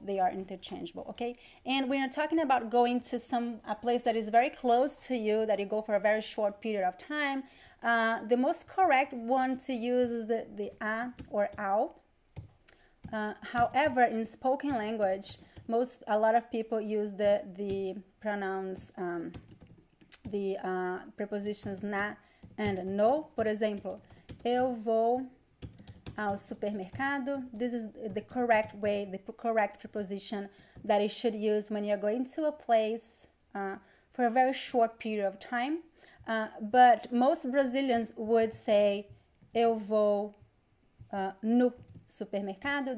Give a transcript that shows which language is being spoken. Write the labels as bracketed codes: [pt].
[en] They are interchangeable, okay? And when you're talking about going to a place that is very close to you, that you go for a very short period of time, the most correct one to use is the a or ao. However, in spoken language, a lot of people use the pronouns, the prepositions na and no. [pt] Por exemplo, eu vou ao supermercado. [en] This is the correct way, the correct preposition that you should use when you're going to a place for a very short period of time. But most Brazilians would say [pt] eu vou no supermercado.